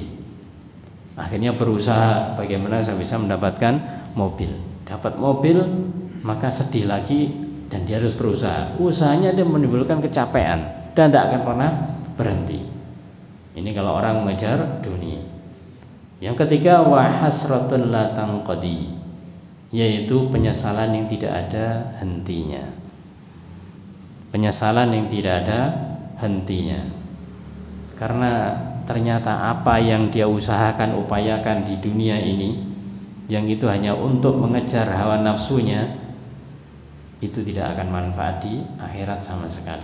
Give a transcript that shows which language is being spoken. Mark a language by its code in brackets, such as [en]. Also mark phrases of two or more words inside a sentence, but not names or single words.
[id] Akhirnya berusaha bagaimana saya bisa mendapatkan mobil. Dapat mobil maka sedih lagi, dan dia harus berusaha. Usahanya dia menimbulkan kecapean dan tidak akan pernah berhenti. Ini kalau orang mengejar dunia. Yang ketiga [ar] وحسرة لا تنقضي, [id] yaitu penyesalan yang tidak ada hentinya. Penyesalan yang tidak ada hentinya. Karena ternyata apa yang dia usahakan, upayakan di dunia ini, yang itu hanya untuk mengejar hawa nafsunya, itu tidak akan manfaat di akhirat sama sekali.